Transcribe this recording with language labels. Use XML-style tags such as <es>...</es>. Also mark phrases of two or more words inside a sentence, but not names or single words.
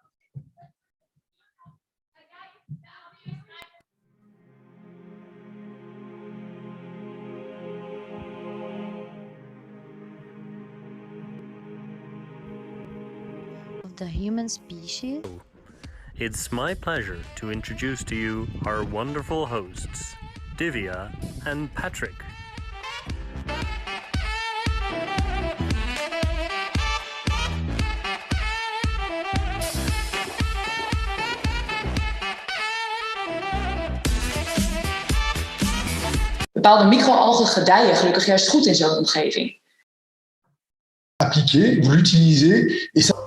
<en>Of the human species. It's my pleasure to introduce to you our wonderful hosts, Divya and Patrick.</en> <nl>Bepaalde microalgen gedijen gelukkig juist goed in zo'n omgeving.</nl> <fr>Appliquer, vous l'utilisez et ça.</fr>